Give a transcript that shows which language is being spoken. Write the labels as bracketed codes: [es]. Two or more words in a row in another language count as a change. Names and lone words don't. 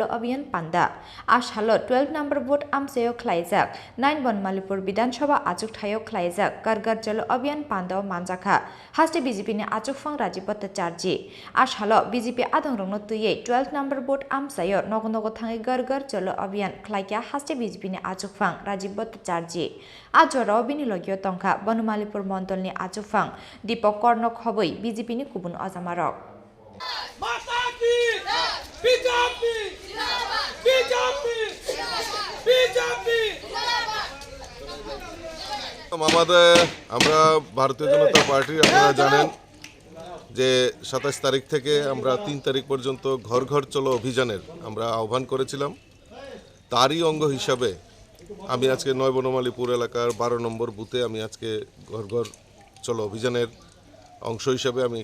[trp] Abhiyan Panda Ashalo 12 number vote Amsayo Khlaijak 9 Bonimalipur Bidanchaba Achukphang Khlaijak Gargar Cholo Abhiyan Panda Manjaka Haste BJP ni Achukphang Rajib Bhartacharjee Ashalo BJP Adongrongno tuye 12 number vote Amsayo Nogonogo Thangai Gargar Cholo Abhiyan Khlaika Haste BJP ni Achukphang Rajib Bhartacharjee Ajoro bini logio tongkha Bonomalipur Mondol ni Achukphang Dipok Kornok hoboi BJP ni kubun azamarok [bn] আমরা ভারতীয় জনতা পার্টি আপনারা জানেন যে 27 তারিখ থেকে আমরা 3 তারিখ পর্যন্ত ঘর ঘর চলো অভিযানের আমরা আহ্বান করেছিলাম তারই অঙ্গ হিসাবে আমি আজকে নয় বনমালীপুর এলাকার 12 নম্বর বুথে আমি আজকে ঘর ঘর চলো অভিযানের অংশ হিসাবে আমি